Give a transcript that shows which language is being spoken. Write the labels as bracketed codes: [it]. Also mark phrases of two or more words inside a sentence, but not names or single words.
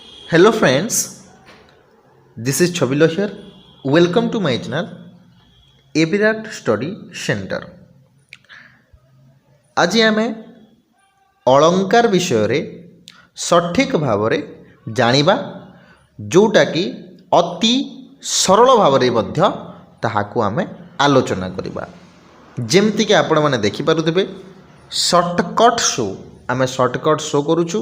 [en] Hello friends, this is Chabilo here. Welcome to my channel Ebirat Study Center. [or] ଆଜି ଆମେ ଅଳଙ୍କାର ବିଷୟ ସଠିକ ଭାବ ଜାଣିବା ଯୋଉଟା କି ଅତି ସରଳ ଭାବ ତାହାକୁ ଆମେ ଆଲୋଚନା କରିବା। ଯେମିତି କି ଆପଣ ମାନେ ଦେଖି ପାରୁଥିବେ [en] shortcut show [or] ଆମେ [en] shortcut show [or] କରୁଛୁ।